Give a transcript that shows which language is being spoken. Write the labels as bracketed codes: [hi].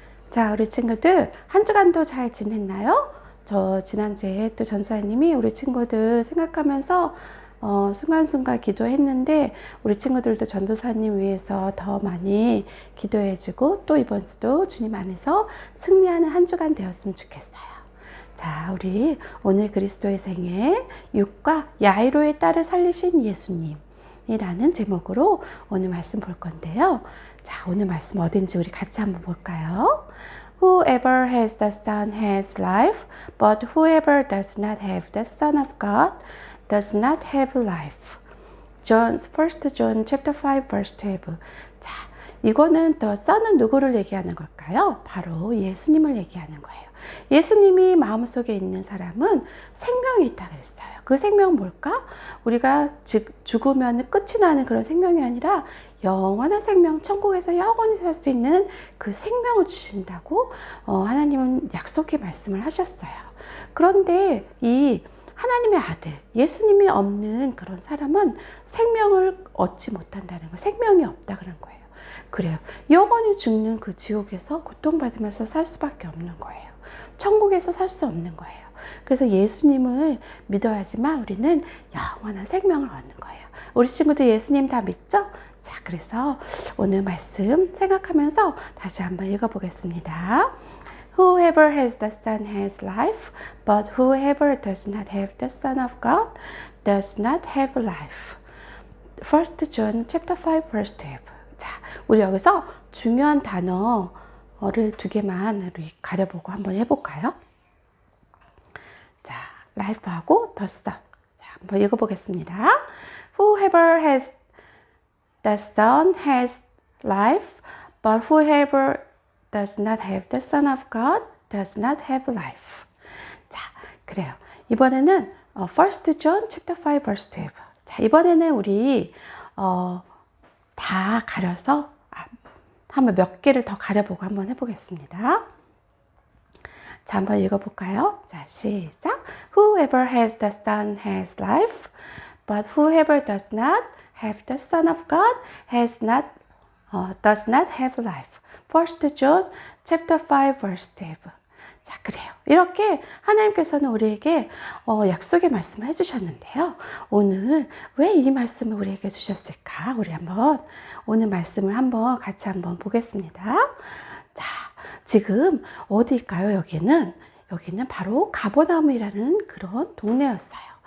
[ko] 자, 우리 친구들 한 주간도 잘 지냈나요? 저 지난주에 또 전사님이 우리 친구들 생각하면서 순간순간 기도했는데 우리 친구들도 전도사님 위해서 더 많이 기도해주고 또 이번 주도 주님 안에서 승리하는 한 주간 되었으면 좋겠어요. 자, 우리 오늘 그리스도의 생애 육과 야이로의 딸을 살리신 예수님 이라는 제목으로 오늘 말씀 볼 건데요. 자, 오늘 말씀 어딘지 우리 같이 한번 볼까요? [en] Whoever has the Son has life, but whoever does not have the Son of God does not have life. John, 1 John chapter 5 verse 12. [ko] 자, 이거는 the Son은 누구를 얘기하는 걸까요? 바로 예수님을 얘기하는 거예요. 예수님이 마음속에 있는 사람은 생명이 있다 그랬어요. 그 생명은 뭘까? 우리가 죽으면 끝이 나는 그런 생명이 아니라 영원한 생명, 천국에서 영원히 살 수 있는 그 생명을 주신다고 하나님은 약속의 말씀을 하셨어요. 그런데 이 하나님의 아들, 예수님이 없는 그런 사람은 생명을 얻지 못한다는 거, 생명이 없다 그런 거예요. 그래요. 영원히 죽는 그 지옥에서 고통받으면서 살 수밖에 없는 거예요. 천국에서 살 수 없는 거예요. 그래서 예수님을 믿어야지만 우리는 영원한 생명을 얻는 거예요. 우리 친구들 예수님 다 믿죠? 자, 그래서 오늘 말씀 생각하면서 다시 한번 읽어보겠습니다. [en] Whoever has the Son has life, but whoever does not have the Son of God does not have life. 1 John chapter 5 verse 12. [ko] 자, 우리 여기서 중요한 단어를 두 개만 우리 가려보고 한번 해볼까요? 자, life하고 the Son. 자, 한번 읽어보겠습니다. [en] Whoever has the Son has life, but whoever does not have the Son of God does not have life. [ko] 자, 그래요. 이번에는 [en] 1 John chapter 5 verse 12. [ko] 자, 이번에는 우리 다 가려서 한번 몇 개를 더 가려보고 한번 해보겠습니다. 자, 한번 읽어볼까요? 자, 시작. [en] Whoever has the Son has life, but whoever does not have the Son of God does not have life. 1 John chapter 5 verse 12. [ko] 자, 그래요. 이렇게 하나님께서는 우리에게 약속의 말씀을 해주셨는데요. 오늘 왜 이 말씀을 우리에게 주셨을까? 우리 한번 오늘 말씀을 한번 같이 한번 보겠습니다. 자, 지금 어디일까요? 여기는 바로 가버나움이라는 그런 동네였어요.